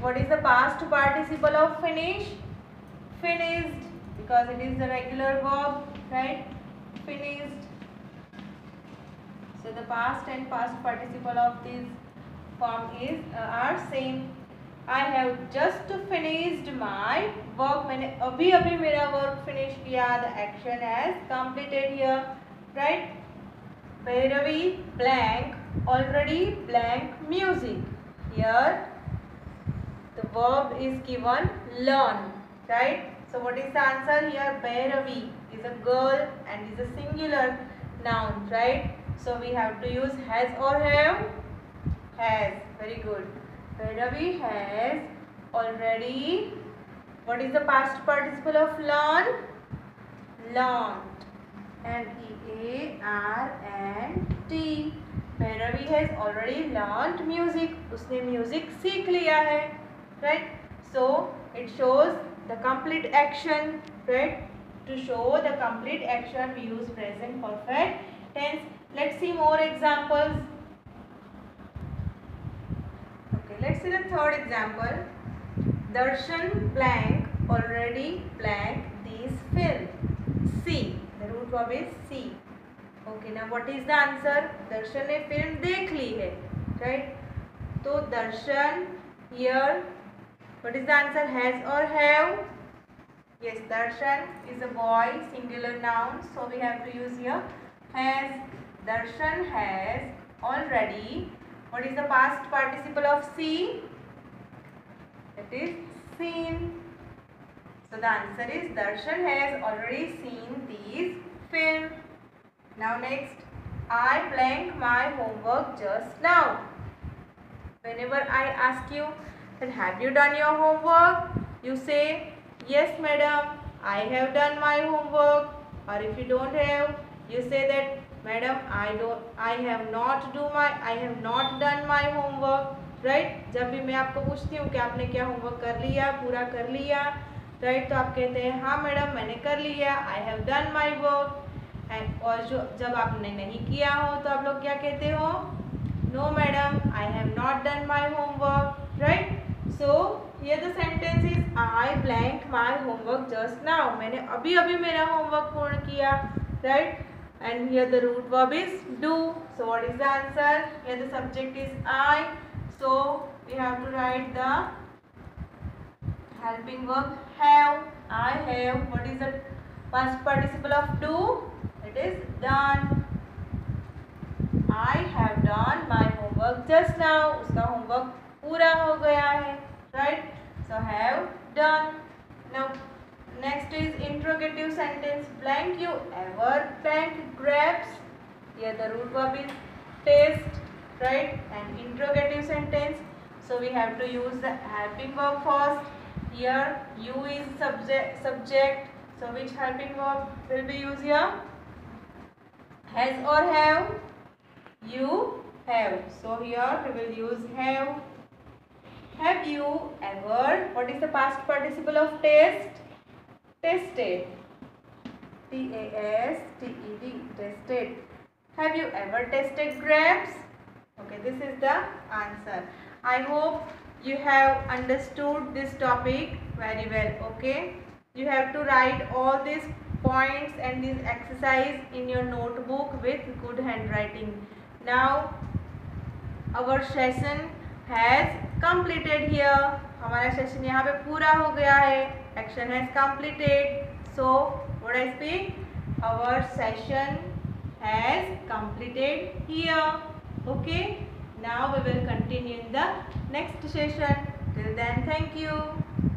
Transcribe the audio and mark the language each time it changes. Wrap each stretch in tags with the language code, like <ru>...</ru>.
<en>What is the past participle of finish? Finished, because it is the regular verb, right? Finished. So the past and past participle of this form are same. I have just finished my work.</en> <hi>मैंने अभी मेरा work finish किया.</hi> <en>The action has completed here, right? Bhairavi blank already blank music. Here the verb is given learn, right? So what is the answer here? Bhairavi is a girl and is a singular noun, right? So we have to use has or have? Has. Very good. Bhairavi has already. What is the past participle of learn? Learned. Learnt. Bhairavi has already learnt music.</en> <hi>उसने music सीख लिया है, right?</hi> <en>So it shows the complete action, right? To show the complete action, we use present perfect tense. Let's see more examples. Okay, let's see the third example. Darshan blank already blank this film. See, the root verb is see. Okay, now what is the answer?</en> <hi>Darshan ने film देख ली है, right?</hi> <en>तो Darshan here, what is the answer? Has or have? Yes, Darshan is a boy, singular noun, so we have to use here has. Darshan has already. What is the past participle of see? It is seen. So the answer is Darshan has already seen these film. Now next, I blank my homework just now. Whenever I ask you that have you done your homework, you say yes madam, I have done my homework. or if you don't have, you say that madam I have not done my homework, right?</en> <hi>जब भी मैं आपको पूछती हूँ कि आपने क्या homework कर लिया, पूरा कर लिया, राइट? तो आप कहते हैं हाँ मैडम मैंने कर लिया,</hi> <en>I have done my work.</en> <hi>And और जो जब आपने नहीं किया हो तो आप लोग क्या कहते हो?</hi> <en>No madam I have not done my homework, right? So here the sentence is I blank my homework just now,</en> <hi>मैंने अभी अभी मेरा होमवर्क पूर्ण किया,</hi> <en>Right? And here the root verb is do. So what is the answer? Here the subject is I. So we have to write the helping verb have. I have. What is the past participle of do? It is done. I have done my homework just now.</en> <hi>उसका homework पूरा हो गया है, right?</hi> <en>So have done. Now next is interrogative sentence. Blank you ever blank grapes. Here the root verb is taste, right? And interrogative sentence. So we have to use the helping verb first. Here you is subject. So which helping verb will be used here? Has or have? You have. So here we will use have. Have you ever? What is the past participle of taste? Tasted. T-A-S-T-E-D. Tasted. Have you ever tasted grapes? Okay, this is the answer. I hope you have understood this topic very well. Okay, you have to write all these points and this exercise in your notebook with good handwriting. Now our session has completed here.</en> <hi>हमारा session यहाँ पे पूरा हो गया है.</hi> <en>Action has completed. So what I speak? Our session has completed here. Okay. Now we will continue in the next session. Till then, thank you.</en>